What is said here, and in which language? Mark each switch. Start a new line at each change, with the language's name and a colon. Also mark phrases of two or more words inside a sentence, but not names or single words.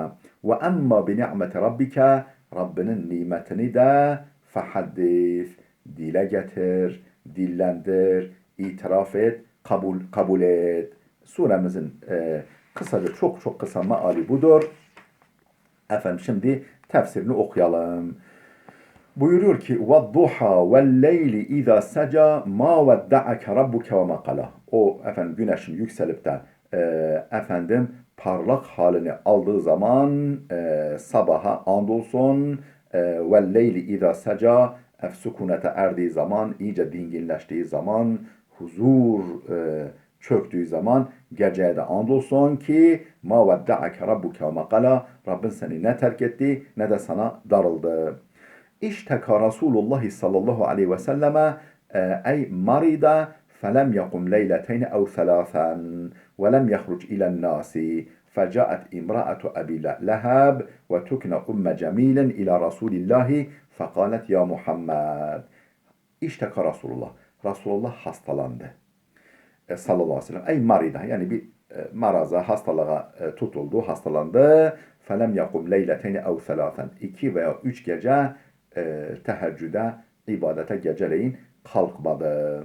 Arabic: وأما بنعمة ربك.
Turkish: Rabbinin nimetini de fehaddis, dile getir, dillendir, itiraf et, kabul et. Suremizin kısaca, çok kısa meali budur. Şimdi tefsirini okuyalım. Buyuruyor ki
Arabic: وَالضُّحَا وَالْلَيْلِ اِذَا سَجَى مَا وَدَّعَكَ رَبُّكَ وَمَا قَلَى.
Turkish: O güneşin yükselip de parlak halini aldığı zaman sabaha andolsun,
Arabic: وَالْلَيْلِ اِذَا سَجَى
Turkish: sükunete erdiği zaman, iyice dinginleştiği zaman, huzur çöktüğü zaman geceye de andolsun ki
Arabic: مَا وَدَّعَكَ رَبُّكَ وَمَا قَلَى.
Turkish: Rabbin seni ne terk etti ne de sana darıldı.
Arabic: اشتكى رسول الله صلى الله عليه وسلم أي مرض فلم يقم ليلتين أو ثلاثا ولم يخرج إلى الناس فجاءت امرأة أبي لهب وتكن أم جميل إلى رسول الله فقالت يا محمد. اشتكى رسول الله.
Turkish: Resulullah hastalandı.
Arabic: صلى الله عليه وسلم. أي مرض,
Turkish: yani bir maraza, hastalığa tutuldu, hastalandı.
Arabic: فلم يقم ليلتين أو ثلاثا.
Turkish: 2 veya 3 gece teheccüde, ibadete geceleyin kalkmadı.